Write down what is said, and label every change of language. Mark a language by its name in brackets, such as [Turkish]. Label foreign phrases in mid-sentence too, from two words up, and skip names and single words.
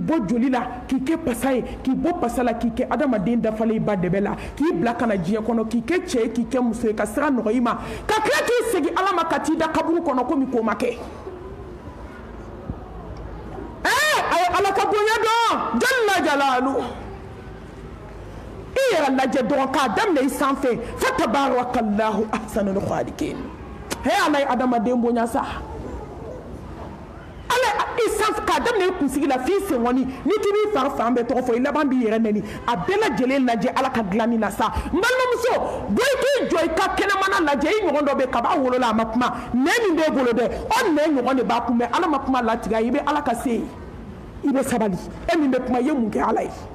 [Bambara] bɔ joli la k'i kɛ pasa ye k'i bɔ pasa la k'i kɛ adamaden dafalen i ba dɛbɛ la k'i bila ka na diɲɛ kɔnɔ k'i kɛ cɛ ye k'i kɛ muso ye ka sira nɔgɔ i ma ka tila k'i segin ala ma ka t'i da kaburu kɔnɔ komi k'o ma kɛ a ye ala ka bonya dɔn [Arabic] جل جلاله [Bambara] i yɛrɛ lajɛ dɔrɔn k'a daminɛ i sanfɛ [Arabic] فتبارك الله أحسن الخالقين [Bambara] he ala ye adamaden bonya sa ala i sanfɛ k'a daminɛ i kunsigi la f'i sen ŋɔni ni k'i b'i fari fan bɛɛ tɔgɔ fɔ i laban b'i yɛrɛ nɛni a bɛɛ lajɛlen lajɛ ala ka dilanni na sa n balimamuso bɔ i k'i jɔ i ka kɛnɛmana lajɛ i ɲɔgɔn dɔ bɛ kaba wolola a ma kuma nɛ min b'e bolo dɛ o nɛ ɲɔgɔn de b'a kunbɛn ala ma kuma latigɛ i bɛ ala ka se yen i bɛ sabali e min bɛ kuma i ye mun kɛ ala ye